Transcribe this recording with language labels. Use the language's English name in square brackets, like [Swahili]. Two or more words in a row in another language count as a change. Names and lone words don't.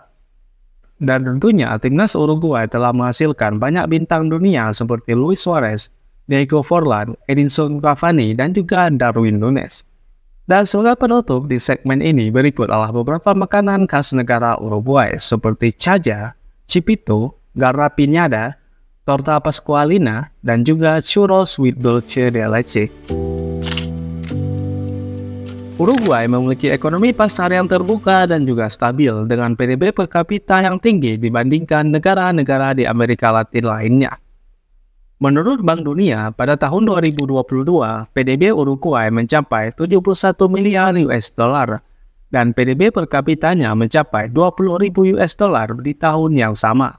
[Indonesian] Dan tentunya timnas Uruguay telah menghasilkan banyak bintang dunia seperti Luis Suarez, Diego Forlán, Edinson Cavani, dan juga Darwin Núñez. Dan sebagai penutup di segmen ini berikut adalah beberapa makanan khas negara Uruguay seperti caja, chipito, garrapiñada, torta pascualina, dan juga churros with [Spanish] dulce de leche. [Indonesian] Uruguay memiliki ekonomi pasar yang terbuka dan juga stabil dengan PDB per kapita yang tinggi dibandingkan negara-negara di Amerika Latin lainnya. Menurut Bank Dunia, pada tahun 2022, PDB Uruguay mencapai 71 miliar US dollar dan PDB per kapitanya mencapai 20.000 US dollar di tahun yang sama.